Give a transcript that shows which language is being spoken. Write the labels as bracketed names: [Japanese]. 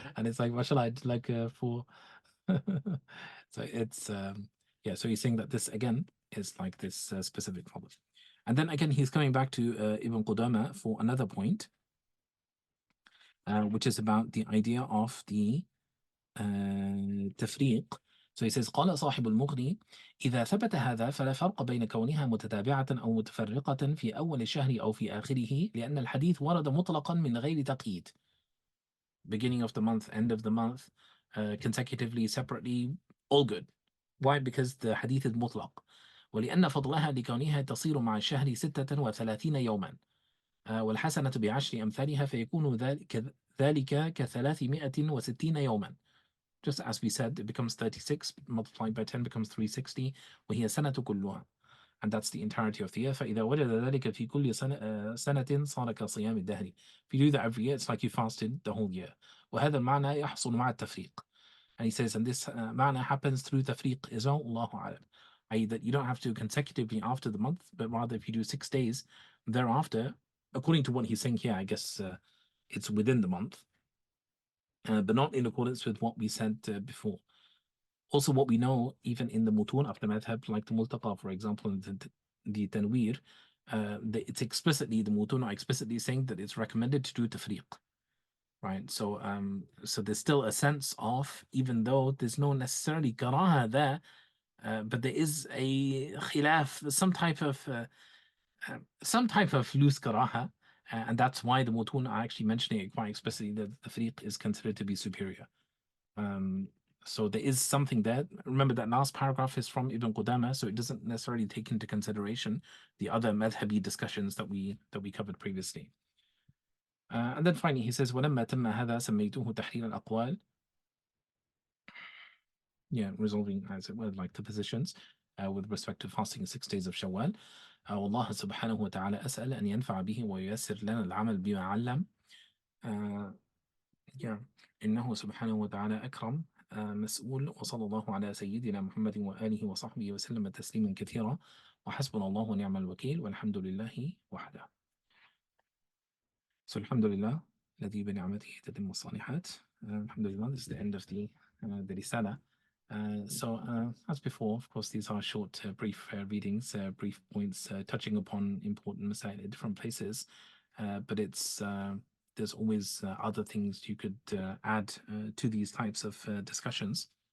[English] And it's like, mashallah, I did like 4. So it's, yeah, so he's saying that this, again, is like this specific problem. And then again, he's coming back to Ibn Qudama for another point, which is about the idea of the تفريق. So he says [Arabic] قال صاحب المغني إذا ثبت هذا فلا فرق بين كونها متتابعة أو متفرقة في أول الشهر أو في آخره لأن الحديث ورد مطلقا من غير تقييد. [English] Beginning of the month, end of the month, consecutively, separately, all good. Why? Because the hadith is مطلق. [Arabic] ولأن فضلها لكونها تصير مع الشهر 36 يوما والحسنة بعشر أمثالها فيكون ذلك ك360 يوما. [English] Just as we said, it becomes 36 multiplied by 10 becomes 360 [Arabic] وهي سنة كلها, [English] and that's the entirety of the year. [Arabic] فإذا وجد ذلك في كل سنة صار كصيام الدهر. [English] If you do that every year, it's like you fasted the whole year. [Arabic] وهذا المعنى يحصل مع التفريق. [English] And he says, and this معنى happens through تفريق as well, [Arabic] الله أعلم. [English] i.e. that you don't have to consecutively after the month, but rather if you do 6 days thereafter, according to what he's saying here, I guess it's within the month. But not in accordance with what we said before. Also, what we know, even in the mutun of the madhab, like the multaqa, for example, the tanweer, it's explicitly, the mutun are explicitly saying that it's recommended to do tafriq. Right? So so there's still a sense of, even though there's no necessarily karaha there, but there is a khilaf, some type of loose karaha. And that's why the mutun are actually mentioning it quite explicitly, that the tafriq is considered to be superior. So there is something there. Remember that last paragraph is from Ibn Qudama, so it doesn't necessarily take into consideration the other madhabi discussions that we covered previously. And then finally he says, [Arabic] وَلَمَّا تَمَّ هَذَا سَمَّيْتُهُ تَحْرِيرَ الْأَقْوال. [English] Yeah, resolving, as it were, like the positions with respect to fasting 6 days of Shawwal. [Arabic] والله سبحانه وتعالى أسأل أن ينفع به وييسر لنا العمل بما علم. إنه سبحانه وتعالى أكرم مسؤول. وصلى الله على سيدنا محمد وآله وصحبه وسلم تسليما كثيرا وحسبنا الله ونعم الوكيل والحمد لله وحده. So alhamdulillah الذي بنعمته تتم الصالحات. [English] Alhamdulillah, this is the end of the risala. So as before, of course, these are short, brief readings, brief points touching upon important masail at different places, but it's there's always other things you could add to these types of discussions.